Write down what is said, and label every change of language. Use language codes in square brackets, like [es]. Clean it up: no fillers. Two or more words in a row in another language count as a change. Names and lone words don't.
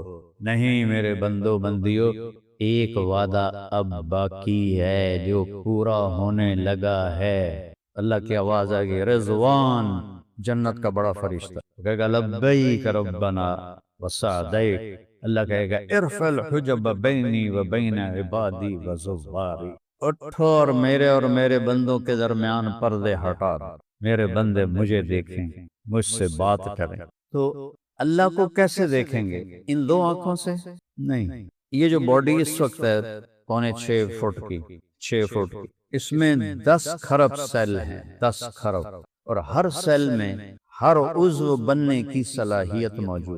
[ur] نہیں میرے بندو بندیو، ایک وعدہ اب باقی ہے جو پورا ہونے لگا ہے۔ اللہ کی آواز آ گئی رضوان، جنت کا بڑا فرشتہ کہے گا [ar] لبیک ربنا وسعدیک۔ [ur] اللہ کہے گا [ar] ارفع الحجب بینی و بین عبادی و زواری۔ [ur] اٹھو اور میرے بندوں کے درمیان پردے ہٹا دو، میرے بندے مجھے دیکھیں، مجھ سے بات کریں۔ تو اللہ کو کیسے دیکھیں گے؟ ان دو آنکھوں سے نہیں۔ یہ جو باڈی اس وقت ہے 6.25 فٹ کی، 6 فٹ کی، اس میں 10 خرب سیل ہیں، 10 خرب، اور ہر سیل میں ہر عضو بننے کی صلاحیت موجود۔